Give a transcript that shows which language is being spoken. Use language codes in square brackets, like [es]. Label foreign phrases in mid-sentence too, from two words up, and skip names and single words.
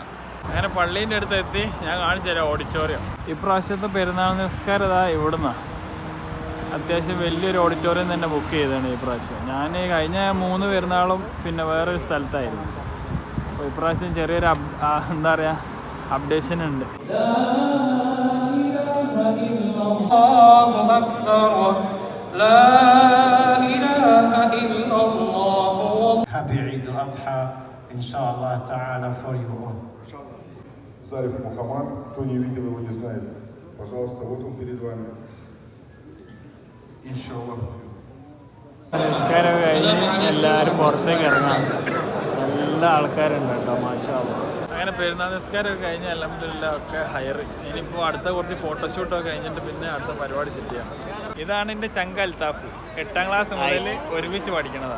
[ml] അങ്ങനെ പള്ളീൻ്റെ അടുത്ത് എത്തി. ഞാൻ കാണിച്ചു തരാം ഓഡിറ്റോറിയം. ഇപ്രാവശ്യത്തെ പെരുന്നാൾ നിസ്കാരം ഇതാ ഇവിടുന്നാണ്. അത്യാവശ്യം വലിയൊരു ഓഡിറ്റോറിയം തന്നെ ബുക്ക് ചെയ്തതാണ് ഈ പ്രാവശ്യം. ഞാൻ കഴിഞ്ഞ 3 പെരുന്നാളും പിന്നെ വേറൊരു സ്ഥലത്തായിരുന്നു. അപ്പോൾ ഇപ്രാവശ്യം ചെറിയൊരു എന്താ പറയുക അപ്ഡേഷൻ ഉണ്ട്. [en] Happy Eid al-Adha [ar] إن شاء الله تعالى [en] for you all. [ru] Зариф Мухаммад, кто не видел его, не знает. Пожалуйста, вот он перед вами. Иншаллах. [ml] നമസ്കാരം കഴിഞ്ഞ് എല്ലാവരും പുറത്തേക്ക് ഇറങ്ങാം. നല്ല ആൾക്കാരുണ്ട് കേട്ടോ, [ar] ما شاء الله. [ml] അങ്ങനെ പെരുന്നാൾ നിസ്കാരമൊക്കെ കഴിഞ്ഞ് അൽഹംദുലില്ലാഹ് ഒക്കെ ഹയർ. ഇനിയിപ്പോൾ അടുത്ത കുറച്ച് ഫോട്ടോഷൂട്ടൊക്കെ കഴിഞ്ഞിട്ട് പിന്നെ അടുത്ത പരിപാടി സെറ്റ് ചെയ്യണം. ഇതാണ് എൻ്റെ ചങ്ക അൽത്താഫ്. 8ാം ക്ലാസ് മുതൽ ഒരുമിച്ച് പഠിക്കണതാണ്.